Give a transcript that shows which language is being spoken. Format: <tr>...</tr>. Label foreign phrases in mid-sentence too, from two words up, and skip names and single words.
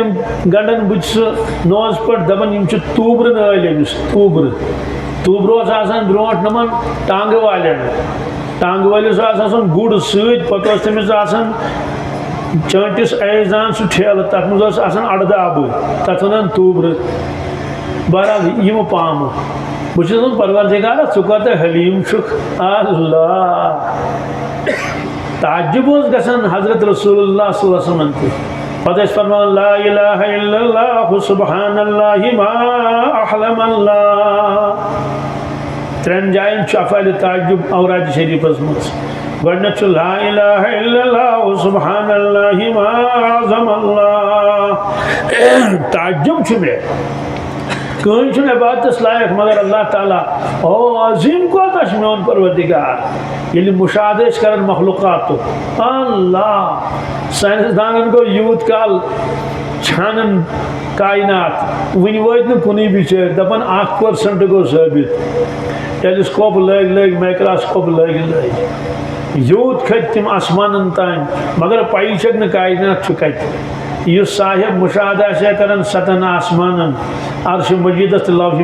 <ks>تِم گنٛڈان بٕتھِ سُہ نوزٕ پٔٹ دپان یِم چھِ توٗبرٕ نٲلۍ أمِس توٗبرٕ توٗبرٕ اوس آسان برونٛٹھ نۄمن ٹانٛگہٕ والٮ۪ن ٹانٛگہٕ وٲلِس اوس آسان گُر سۭتۍ پتہٕ اوس تٔمِس آسان چٲنٛٹِس ایزان سُہ ٹھیلہٕ تتھ منٛز اوس آسان اڑدابہٕ تتھ ونان توٗبرٕ بہرحال یِمہٕ پامہٕ بہٕ چھُس دپان پروردگارا ژٕ کوتاہ حلیٖم چھُکھ اللہ تعجب اوس گژھان حضرت رسول اللہ صلی اللہ علیہ وسلمن تہِ پتہٕ ٲسۍ فرماوان لا الہ الا اللہ سبحان اللہ ما احلم اللہ ترٛٮ۪ن جاین چھُ افعالِ تعجب اوراد شریفس منٛز گۄڈٕنیتھ چھُ لا الہ الا اللہ سبحان اللہ ما اعظم اللہ تعجب چھُ مےٚ کٕہٕنۍ چھُنہٕ عبادتس لایق مگر اللہ تعالیٰ او عظیٖم کوتاہ چھُ میون پروردگار ییٚلہِ مُشاہدٕ ٲسۍ کران مخلوقاتُک اللہ ساینس دانن گوٚو یوٗت کال چھانن کاینات وُنہِ وٲتۍ نہٕ کُنُے بِچٲرۍ دپان 1% گوٚو ثٲبت ٹیلیسکوپ لٲگۍ مایکراسکوپ لٲگۍ یوٗت کھٔتۍ تِم آسمانن تانۍ مگر پایی چھکھ نہٕ کاینات چھُ کتہِ یُس صاحب مُشاہدٕ آسہِ ہا کران 7 آسمانن عرشِ مجیٖدس تہٕ لوحِ</ks>